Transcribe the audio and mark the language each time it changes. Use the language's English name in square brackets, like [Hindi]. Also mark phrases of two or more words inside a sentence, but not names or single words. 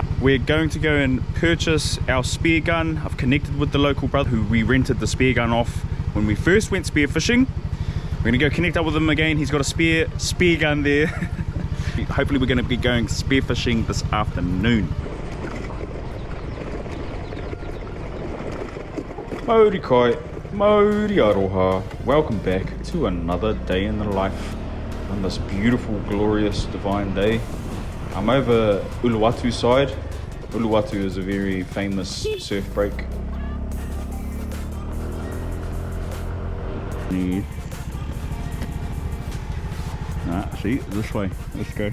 [English] We're going to go and purchase our spear gun. I've connected with the local brother who we rented the spear gun off when we first went spearfishing. We're going to go connect up with him again. He's got a spear gun there. Hopefully we're going to be going spearfishing this afternoon. [Māori] Mauri kai, Mauri aroha. [English] Welcome back to another day in the life on this beautiful, glorious, divine day. I'm over Uluwatu side. Uluwatu is a very famous surf break. Nah, see, this way. Let's go.